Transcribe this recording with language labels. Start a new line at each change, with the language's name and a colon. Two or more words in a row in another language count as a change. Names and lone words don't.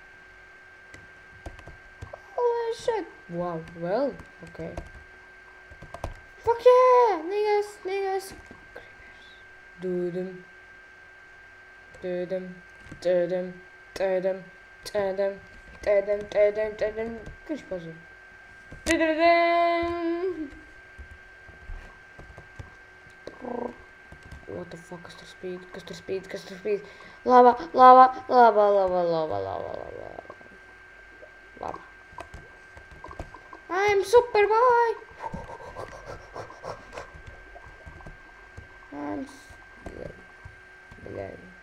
English: Holy shit! Wow, well, okay. Fuck yeah! Niggas!
Latvian: Dudum. Viņš pazuda.
English: What the fuck,
Latvian: kas tur spīd? Lava.
English: I'm Superboy!
Russian: Блядь.